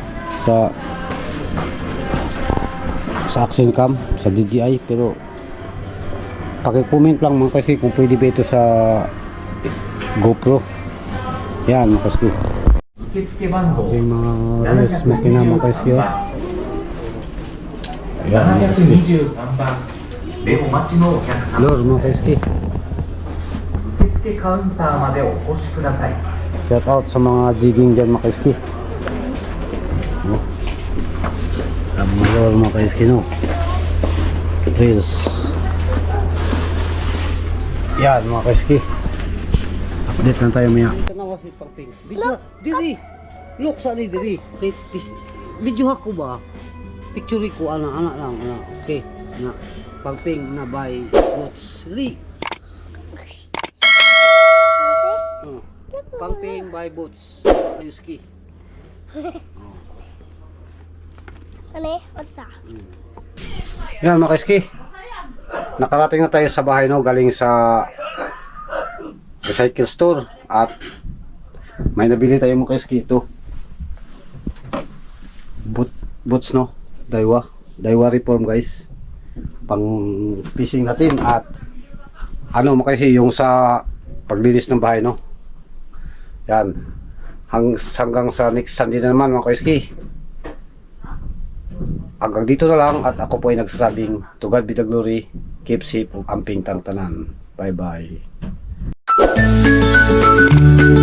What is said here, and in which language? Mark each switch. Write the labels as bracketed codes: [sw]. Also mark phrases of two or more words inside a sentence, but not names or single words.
[tl] Sa [en] action cam, [tl] sa DJI, pero paki-comment lang mga kaiski kung pwede ba ito sa GoPro. Yan mga kaiski. Yung mga reels makina mga kaiski. Yan mga kaiski. [ja] でお待ちのお客様 [tl] Lord mga kaiski. [ja] 受付カウンターまでお越しください [tl] Shout out sa mga jigging dyan mga kaiski. No? Ang mga Lord mga kaiski no. Reels. Yan mga kaiski. [ceb] Update lang tayo maya. Tanawa si Pangping. Video diri. Look sa ni diri. Okay, video ako ba? Picture ko ana lang ana. Okay. Na Pangping na by Boots. Diri. Pangping by Boots. Ayuski. [en] Ano? What's that? [tl] Yan mga kaiski. Nakarating na tayo sa bahay no, galing sa recycle store at may nabili tayo mga kaiski ito. Boots no, Daiwa [en] reform guys. [tl] Pang fishing natin at ano mga kaiski yung sa paglinis ng bahay no. Yan. Hanggang sa next Sunday na naman mga kaiski. Hanggang dito na lang at ako po ay nagsasabing [en] to God be the glory, keep safe, [ceb] amping tang tanan. [en] Bye bye.